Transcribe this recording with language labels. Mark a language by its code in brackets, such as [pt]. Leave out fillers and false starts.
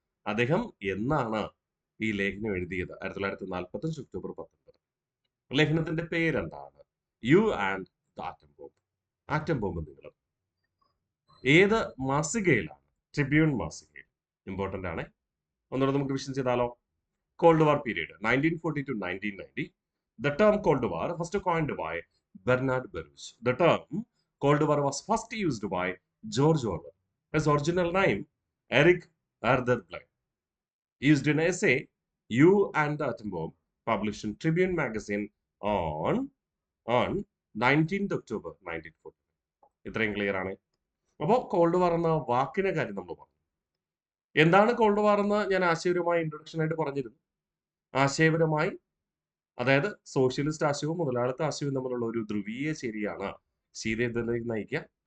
[ml] അദ്ദേഹം എന്നാണ് ഈ ലേഖനം എഴുതിയത്? 1945 ഒക്ടോബർ 19. ലേഖനത്തിന്റെ പേരെന്താണ്? You and the atom bomb. Atom bomb നിങ്ങളും. ഏത് മാസികയിലാണ്? ട്രിബ്യൂൺ മാസികയിൽ. ഇമ്പോർട്ടന്റ് ആണ്. ഒന്നുകൂടെ നമുക്ക് വിഷൻ ചെയ്താലോ? [en] Cold war period 1940 to 1990. The term Cold War first coined by Bernard Baruch. The term Cold War was first used by George Orwell. His original name, Eric Arthur Blair. Used in essay, You and the Atom Bomb, published in Tribune magazine on 19th October 1940. [ml] ഇത്രയും clear ആണ്. അപ്പോൾ called വാർ എന്ന വാക്കിന്റെ കാര്യം നമ്മൾ പറഞ്ഞു. എന്താണ് called വാർ എന്ന് ഞാൻ ആശയപരമായി ഇൻട്രൊഡക്ഷൻ ആയിട്ട് പറഞ്ഞിരുന്നു. ആശയപരമായി, അതായത് സോഷ്യലിസ്റ്റ് ആശയവും മുതലാളിത്ത ആശയവും തമ്മിലുള്ള ഒരു ധ്രുവീയ ചേരിയാണ് ശീതയുദ്ധത്തിലേക്ക് നയിക്കുക.